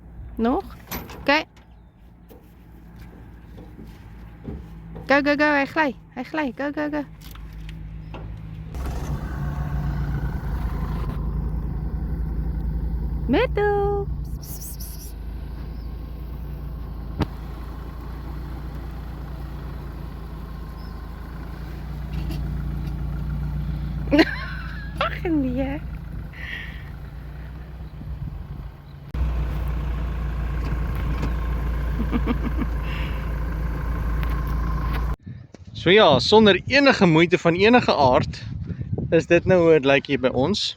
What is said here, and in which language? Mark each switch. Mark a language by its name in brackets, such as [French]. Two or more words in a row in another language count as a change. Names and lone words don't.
[Dutch] Nog? Oké. [English] Go, go, go. [Dutch] Hij glijdt. Hij glijdt. [English] Go, go, go. [Dutch] Meadow. Ach nee. [Afrikaans] So ja, sonder enige moeite van enige aard is dit nou hoe dit lyk hier by ons.